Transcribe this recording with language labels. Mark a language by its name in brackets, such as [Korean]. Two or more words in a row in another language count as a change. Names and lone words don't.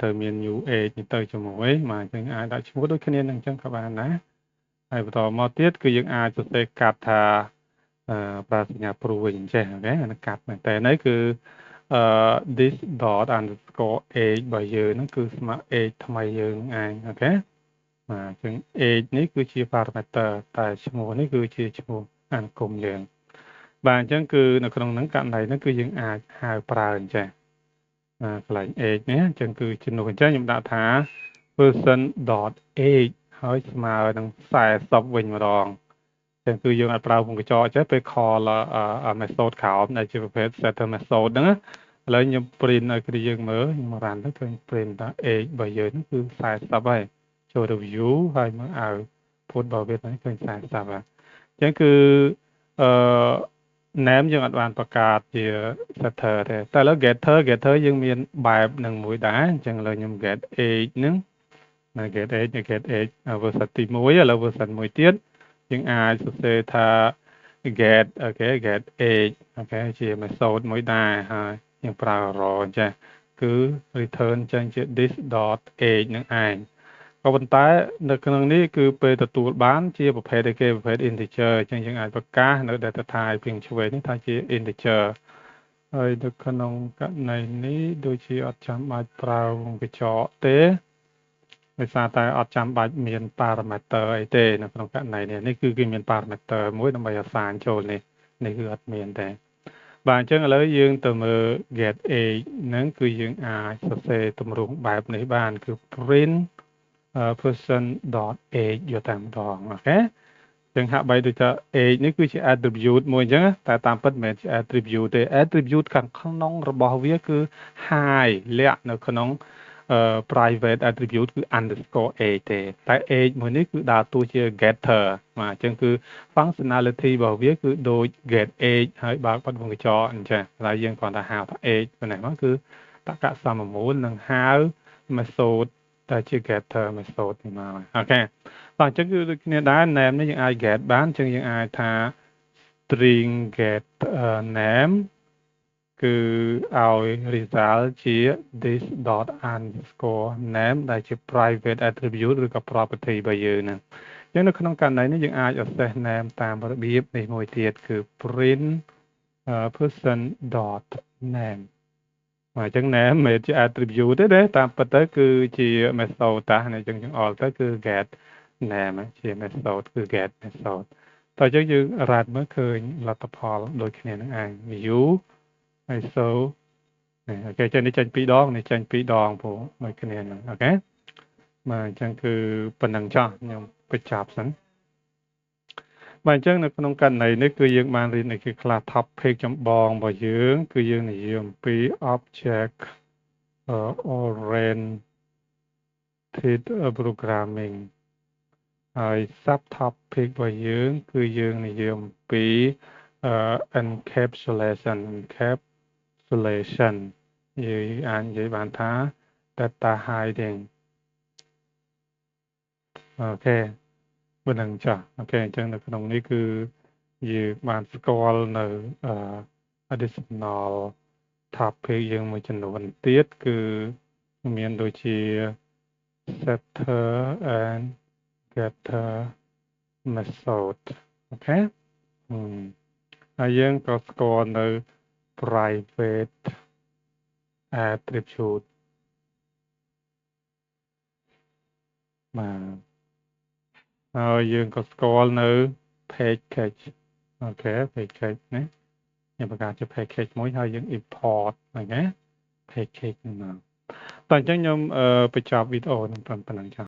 [Khmer] ត្រូវមាន [English] new age [Khmer] នេះទៅជាមួយបាទអញ្ចឹងអាចដាក់ឈ្មោះដូចគ្នានឹងអញ្ចឹងក៏បានដែរហើយបន្តមកទៀតគឺយើងអាចសរសេរកាត់ថាប្រើសញ្ញាព្រួយអញ្ចឹងអូខេអានេះ កាត់មែនតើនេះគឺ [English] this dot underscore age [Khmer] របស់យើងហ្នឹងគឺស្មើ age ថ្មីយើងឯងអូខេបាទអញ្ចឹង age នេះគឺជា parameter តែឈ្មោះនេះ គឺជាឈ្មោះអនុគមយើងបាទអញ្ចឹងគឺនៅក្នុងហ្នឹងករណីហ្នឹងគឺយើងអាចហៅប្រើអញ្ចឹងកន្លែង age នេះ អញ្ចឹងគឺជំនួសអញ្ចឹងខ្ញុំដាក់ថា [English] person dot age [Khmer] ហើយស្មើនឹង40វិញម្ដងចឹងគឺយើងអាចប្រើវងកញ្ចក់ចេះពេល [English] call method [Khmer] ក្រោមដែលជាប្រភេទ [English] setter method [Khmer] ហ្នឹងឥឡូវខ្ញុំ print ឲ្យគ្រាយើងមើលខ្ញុំ run ទៅឃើញ print ថា age របស់យើងហ្នឹងគឺ40ហើយចូល review ហើយមើល output របស់វាហ្នឹងឃើញ40ហើយអញ្ចឹងគឺ name យើងអត់បានបង្កើតជា setter ទេតែឥឡូវ getter យើងមានបែបនឹងមួយដែរអញ្ចឹងឥឡូវខ្ញុំ [English] get age [Khmer] ហ្នឹង [English] get age version [Khmer] ទី1ឥឡូវ version មួយទៀតយើងអាចសរសេរថា get អូខេ [English] get age [Khmer] អូខេជា method មួយដែរហើយយើងប្រើ raw អញ្ចឹងគឺ return ចេញជា [English] this dot age [Khmer] នឹងឯងក៏ប៉ុន្តែនៅក្នុងនេះគឺពេលទទួលបានជាប្រ ភេទអីគេប្រភេទ integer អញ្ចឹងយើងអាចប្រកាសនៅ [English] data type [Khmer] ពីឆ្វេងនេះថាជា integer ហើយនៅក្នុងករណីនេះដូចជាអត់ចាំបាច់ប្រើវងកញ្ចក់ទេដោយសារតែអត់ចាំបាច់មាន parameter អីទេនៅក្នុងករណីនេះគឺគេមាន parameter មួយដើម្បី assign ចូលនេះគឺអត់មានទេបាទអញ្ចឹងឥឡូវយើងទៅមើល [English] get age [Khmer] ហ្នឹងគឺយើងអាចសរសេរទម្រង់បែបនេះបានគឺ [English] print person dot age [Khmer] យកតែម្ដងអូខេចឹងហាក់បី ដូចថា age នេះគឺជា attribute មួយអញ្ចឹងតែតាមពិតមិនមែនជា attribute ទេ attribute ខាងក្នុងរបស់វាគឺ hide លាក់នៅក្នុង [English] private attribute [Khmer] គឺ [English] underscore age [Khmer] ទេតែ age មួយនេះគឺដើរតួជា getter បាទអញ្ចឹងគឺ functionality របស់វាគឺដូច [English] get age [Khmer] ហើយបើកបិទវងកញ្ចក់អញ្ចឹងតែ យើងគ្រាន់តែហៅថា age ប៉ុណ្ណេះមកគឺតក្កសមមូលនឹងហៅ method តែជា [English] getter method [Khmer] នេះមកអូខេបាទអញ្ចឹងគឺដូចគ្នាដែរ name នេះយើងអាច get បានអញ្ចឹងយើងអាចថា [English] string get name [Khmer] គឺឲ្យ result ជា [English] this dot underscore name [Khmer] ដែលជា [English] private attribute [Khmer] ឬក៏ property របស់យើងហ្នឹងអញ្ចឹងនៅក្នុងករណីនេះយើងអាច [English] access name [Khmer] តាមរបៀបនេះមួយទៀតគឺ [English] print person dot name [Khmer] អញ្ចឹង name មិនមែនជា attribute ទេតាមពិតទៅគឺជា method តាអញ្ចឹងយើងអល់ទៅគឺ [English] get name [Khmer] ជា method គឺ get [English] method [Khmer] តើអញ្ចឹងយើងរ៉ាត់មើលឃើញលទ្ធផលដូចគ្នានឹងឯង view ហើយ so អូខេចេញនេះចេញ2ដងនេះចេញ2ដងព្រោះដូចគ្នាហ្នឹងអូខេបាទអញ្ចឹងគឺប៉ុណ្ណឹងចោះខ្ញុំបញ្ចប់សិនបាទអញ្ចឹងនៅក្នុងករណីនេះគឺយើងបានរៀននៅខ្លះ topic ចម្បងរបស់យើងគឺយើងនិយាយអំពី object [English] oriented programming [Khmer] ហើយ [English] sub topic [Khmer] របស់យើងគឺយើងនិយាយអំពី encapsulation យើងអាចនិយាយបានថា [English] data hiding [Khmer] អូខេប៉ុណ្ណឹងចាស់អូខេអញ្ចឹងនៅក្នុងនេះគឺយើងបានស្គាល់នៅ [English] additional topic [Khmer] យើងមួយចំនួនទៀតគឺមានដូចជា [English] setter and getter method [Khmer] អូខេហើយយើងក៏ស្គាល់នៅ [English] private attribute [Khmer] បាទហើយយើងក៏ស្គាល់នៅ package អូខេ package ណាខ្ញុំបង្កើតជា package មួយហើយយើង import ហ្នឹងណា package ហ្នឹងមកតោះអញ្ចឹងខ្ញុំបញ្ចប់វីដេអូនឹងប៉ុណ្ណឹងចា៎